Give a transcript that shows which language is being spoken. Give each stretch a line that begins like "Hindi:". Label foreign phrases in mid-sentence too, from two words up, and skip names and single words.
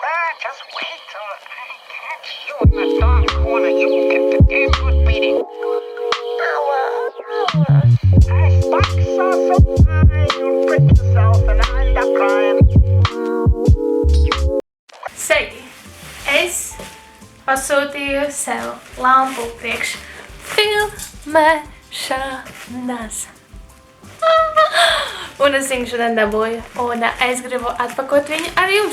English: just wait till I catch you in the dark corner. You will get the damn good beating. I stuck so high, you'll prick yourself and I end up crying.
Latvian: Sveiki! Es pasūtīju sev lampu priekš filmēšanas. Un es viņu šodien dabūju. Un es gribu atpakot viņu ar jums.